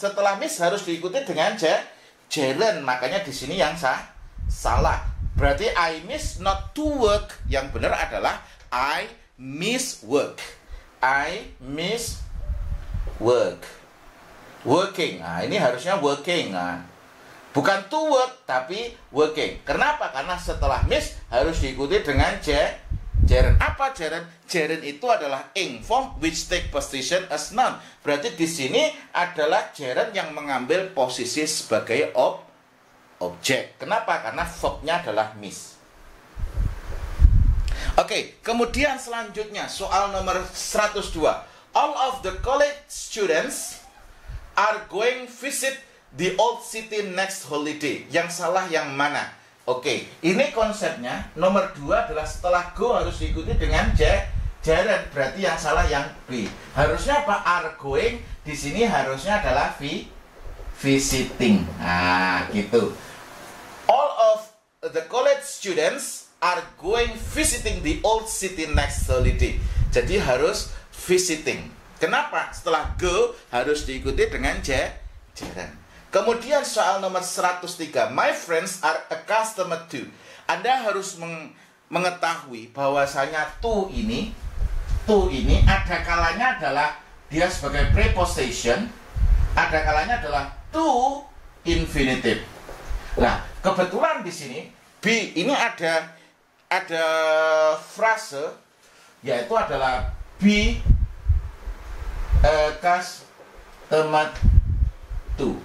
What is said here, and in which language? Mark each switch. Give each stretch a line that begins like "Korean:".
Indonesian: Setelah miss harus diikuti dengan gerund. Makanya di sini yang salah.
English: Berarti I miss not to work.
Indonesian: Yang benar adalah
English: I miss work. I miss work. Working.
Indonesian: Nah, ini harusnya working. Nah, bukan to work, tapi working. Kenapa? Karena setelah miss harus diikuti dengan gerund. Apa gerund? Gerund itu adalah
English: ing form which take position as noun.
Indonesian: Berarti di sini adalah gerund yang mengambil posisi sebagai objek. Kenapa? Karena verbnya adalah miss. Oke, Oke, kemudian selanjutnya soal nomor 102.
English: All of the college students are going visit the old city next holiday.
Indonesian: Yang salah yang mana? Oke, ini konsepnya. Nomor 2 adalah setelah go harus diikuti dengan gerund. Berarti yang salah yang B. Harusnya apa? Are going. Di sini harusnya adalah visiting. Nah, gitu.
English: All of the college students are going visiting the old city next holiday.
Indonesian: Jadi harus visiting. Kenapa? Setelah go harus diikuti dengan gerund. Kemudian soal nomor 103.
English: My friends are accustomed to.
Indonesian: Anda harus mengetahui bahwasanya to ini ada kalanya adalah dia sebagai preposition, ada kalanya adalah to infinitive. Nah, kebetulan di sini B ini ada frase yaitu adalah be accustomed to.